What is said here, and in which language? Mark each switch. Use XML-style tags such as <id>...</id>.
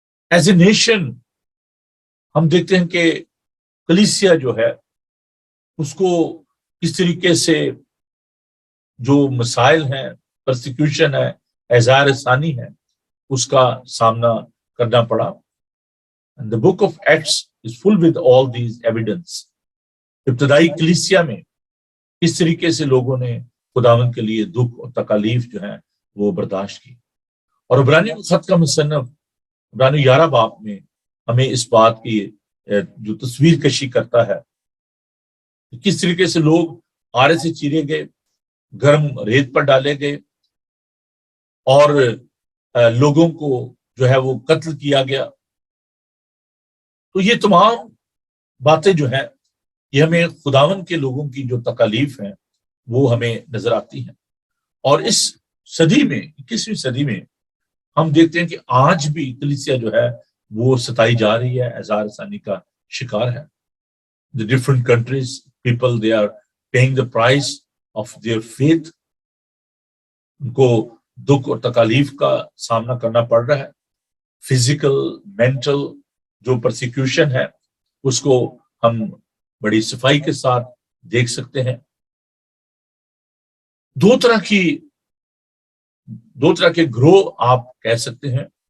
<en>as a nation</en> <ur>ہم دیکھتے ہیں کہ کلیسیا جو ہے اس کو کس طریقے سے جو مسائل ہیں، پرسیکیوشن ہے، اظہار ثانی ہے، اس کا سامنا کرنا پڑا.</ur> <en>And the book of Acts is full with all these evidence.</en> <ur>ابتدائی کلیسیا میں کس طریقے سے لوگوں نے خداوند کے لیے دکھ اور تکالیف جو ہیں وہ برداشت کی. اور عبرانیوں خط کا مصنف عبرانیوں 11 باب میں ہمیں اس بات کی جو تصویر کشی کرتا ہے کس طریقے سے لوگ آرے سے چیرے گئے، گرم ریت پر ڈالے گئے، اور لوگوں کو جو ہے وہ قتل کیا گیا. تو یہ تمام باتیں جو ہیں یہ ہمیں خداوند کے لوگوں کی جو تکالیف ہیں وہ ہمیں نظر آتی ہیں. اور اس صدی میں، 21ویں صدی میں ہم دیکھتے ہیں کہ آج بھی کلیسیا جو ہے وہ ستائی جا رہی ہے، اظہار ثانی کا شکار ہے.</ur> <en>The different countries, people, they are paying the price of their faith.</en> <ur>ان کو دکھ اور تکالیف کا سامنا کرنا پڑ رہا ہے. فزیکل، مینٹل جو پرسیکیوشن ہے اس کو ہم بڑی صفائی کے ساتھ دیکھ سکتے ہیں. دو طرح کے گروہ آپ کہہ سکتے ہیں.</ur>